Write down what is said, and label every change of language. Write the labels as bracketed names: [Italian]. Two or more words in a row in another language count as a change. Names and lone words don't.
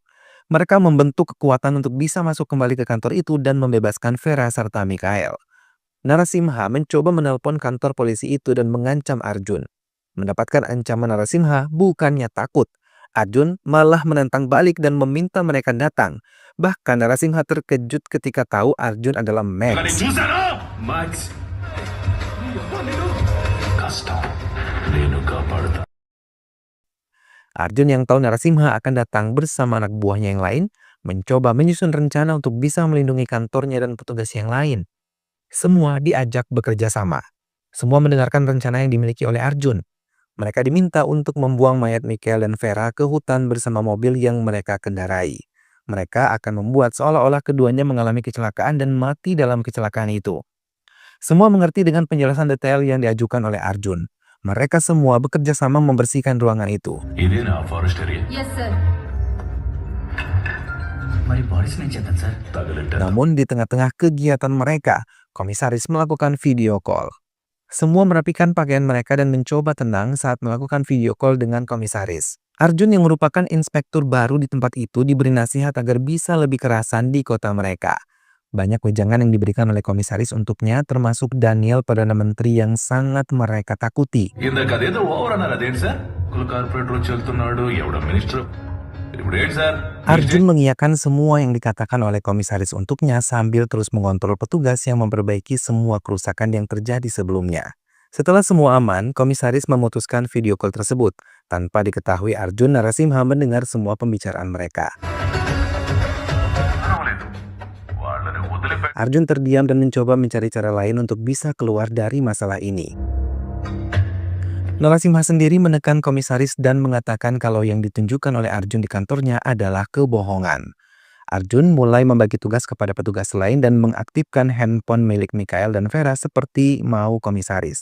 [Indonesian] Mereka membentuk kekuatan untuk bisa masuk kembali ke kantor itu dan membebaskan Vera serta Mikhail. Narasimha mencoba menelpon kantor polisi itu dan mengancam Arjun. Mendapatkan ancaman Narasimha bukannya takut. Arjun malah menentang balik dan meminta mereka datang. Bahkan Narasimha terkejut ketika tahu Arjun adalah [Telugu] కానీ Max. చూసారా మ్యాక్స్ కష్టం నేను కాపాడుతా [Indonesian] Arjun yang tahu Narasimha akan datang bersama anak buahnya yang lain, mencoba menyusun rencana untuk bisa melindungi kantornya dan petugas yang lain. Semua diajak bekerja sama. Semua mendengarkan rencana yang dimiliki oleh Arjun. Mereka diminta untuk membuang mayat Mikhail dan Vera ke hutan bersama mobil yang mereka kendarai. Mereka akan membuat seolah-olah keduanya mengalami kecelakaan dan mati dalam kecelakaan itu. Semua mengerti dengan penjelasan detail yang diajukan oleh Arjun. Mereka semua bekerja sama membersihkan ruangan itu. [Telugu] ఇదేనా [English] forest area yes sir [Telugu] మరి బాడీస్ నేను చేద్దాం సార్. తగలెట్టేద్దాం. [Indonesian] Namun di tengah-tengah kegiatan mereka, komisaris melakukan [English] video call. [Indonesian] Semua merapikan pakaian mereka dan mencoba tenang saat melakukan [English] video call [Indonesian] dengan komisaris. Arjun yang merupakan inspektur baru di tempat itu diberi nasihat agar bisa lebih kerasan di kota mereka. Banyak wejangan yang diberikan oleh komisaris untuknya, termasuk Daniel, Perdana Menteri yang sangat mereka takuti. [Telugu] ఇందాక అదేదో ఓవర్ అన్నారు అదేంటి [English] sir corporator [Telugu] వచ్చి వెళ్తున్నాడు ఎవడ మినిస్టర్ ఇప్పుడు ఏంటి సార్ [Indonesian] Arjun mengiyakan semua yang dikatakan oleh komisaris untuknya sambil terus mengontrol petugas yang memperbaiki semua kerusakan yang terjadi sebelumnya. Setelah semua aman, komisaris memutuskan [English] video call [Indonesian] tersebut. Tanpa diketahui Arjun, Narasimha mendengar semua pembicaraan mereka. [Telugu] వాళ్ళని వదిలిపెట్టి [Indonesian] Arjun terdiam dan mencoba mencari cara lain untuk bisa keluar dari masalah ini. Narasimha sendiri menekan komisaris dan mengatakan kalau yang ditunjukkan oleh Arjun di kantornya adalah kebohongan. Arjun mulai membagi tugas kepada petugas lain dan mengaktifkan handphone milik Mikael dan Vera seperti mau komisaris.